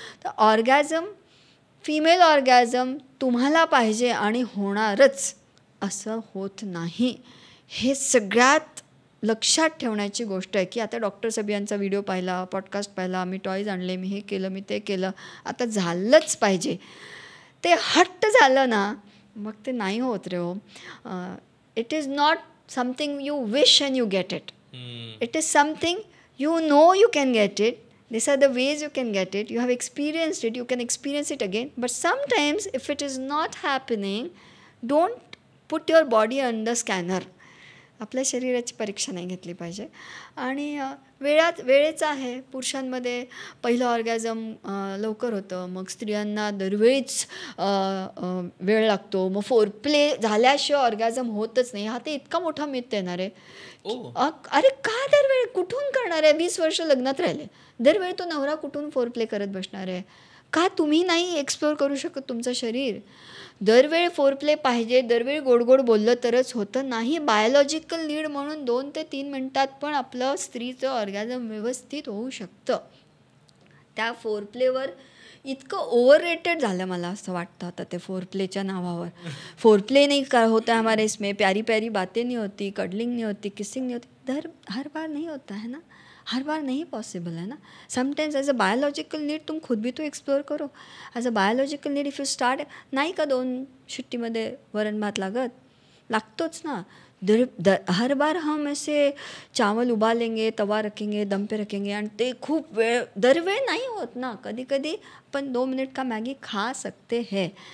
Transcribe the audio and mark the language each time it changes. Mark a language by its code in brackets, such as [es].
[mr] तर orgasm, female orgasm तुम्हाला पाहिजे आणि होणारच असं होत नाही. हे सगळ्यात लक्षात ठेवण्याची गोष्ट आहे की आता डॉक्टर सबियांचा व्हिडिओ पाहिला, पॉडकास्ट पाहिला, मी टॉयज आणले, मी हे केलं, मी ते केलं, आता झालंच पाहिजे, ते हट्ट झालं ना, मग ते नाही होत रे हो. [en] It is not something you wish and you get it. It is something you know you can get it. These are the ways you can get it. You have experienced it. You can experience it again. But sometimes if it is not happening, don't put your body under scanner. [mr] आपल्या शरीराची परीक्षा नाही घेतली पाहिजे. आणि वेळेचं आहे. पुरुषांमध्ये पहिलं ऑर्गॅझम लवकर होतं, मग स्त्रियांना दरवेळीच वेळ लागतो, मग फोरप्ले झाल्याशिवाय ऑर्गॅझम होतच नाही. हा ते इतका मोठा मिथ येणार आहे. अरे का दरवेळी कुठून करणार आहे? 20 वर्ष लग्नात राहिले, दरवेळी तो नवरा कुठून फोरप्ले करत बसणार आहे? का तुम्ही नाही एक्सप्लोअर करू शकत तुमचं शरीर? दरवेळी फोरप्ले पाहिजे, दरवेळी गोड गोड बोललं तरच होतं नाही. बायोलॉजिकल नीड म्हणून 2 ते 3 मिनटात पण आपलं स्त्रीचं ऑर्गॅझम व्यवस्थित होऊ शकतं. त्या फोरप्लेवर इतकं ओव्हररेटेड झालं मला असं वाटतं आता ते फोरप्लेच्या नावावर. [hi] फोरप्ले नाही का होता हमारे इसमें, प्यारी प्यारी बातें नहीं होती, कडलिंग नहीं होती, किसिंग नहीं होती, हर बार नहीं होता है ना. हर बार नहीं पॉसिबल है ना. [en] sometimes as a biological need [hi] तुम खुद भी तो एक्सप्लोर करो. [en] as a biological need if you start, [mr] नाही का 2 शिट्टीमध्ये वरण भात लागतोच ना. [hi] हर बार हम ऐसे चावल उबालेंगे, तवा रखेंगे, दम पे रखेंगे [mr] आणि ते खूप दरवेळ नाही होत ना. कधी कधी आपण [hi] 2 मिनिट का मॅगी खा सकते है.